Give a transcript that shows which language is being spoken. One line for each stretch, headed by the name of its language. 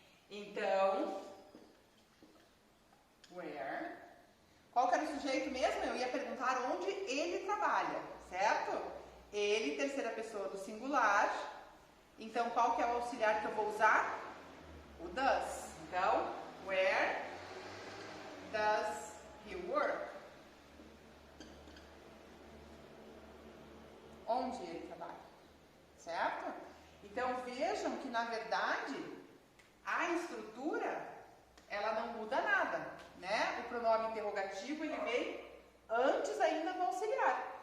Portuguese: Então, where. Qual que era o sujeito mesmo? Eu ia perguntar onde ele trabalha, certo? Ele, terceira pessoa do singular. Então, qual que é o auxiliar que eu vou usar? O does. Então,
English: where does he work?
Portuguese: Onde ele trabalha, certo? Então, vejam que, na verdade, a estrutura, ela não muda nada, né? O pronome interrogativo, ele vem antes ainda do auxiliar.